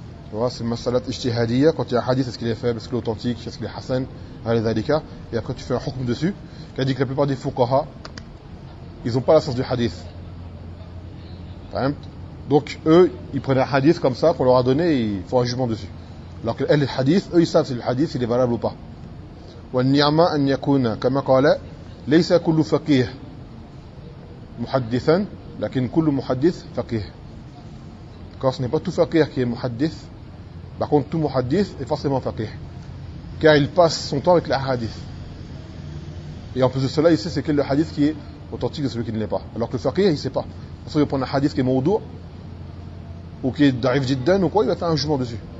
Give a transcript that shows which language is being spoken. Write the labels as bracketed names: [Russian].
[French] Tu vois, c'est masalat ijtihadiyya. Quand il y a un hadith, est-ce qu'il est faible, est-ce qu'il est authentique, est-ce qu'il est hassan, al-zalika. Et après, tu fais un hukm dessus. Qui a dit que la plupart des fuqaha, ils n'ont pas la science du hadith. Donc eux, ils prennent un hadith comme ça qu'on leur a donné et ils font un jugement dessus. Alors que les hadiths, eux, ils savent si le hadith il est valable ou pas. [Arabic] والنعمة أن يكون كما قال ليس كل فقيه محدثا لكن كل محدث فقيه. [French] Car ce n'est pas tout faqih qui est muhaddith. Par contre tout muhaddith est forcément faqih. Car il passe son temps avec les hadith. Et en plus de cela, il sait c'est quel le hadith qui est authentique de celui qui ne l'est pas. Alors que le faqih, il ne sait pas. Parce qu'il va prendre un hadith qui est maudou ou qui est d'arif jiddan ou quoi, il va faire un jugement dessus.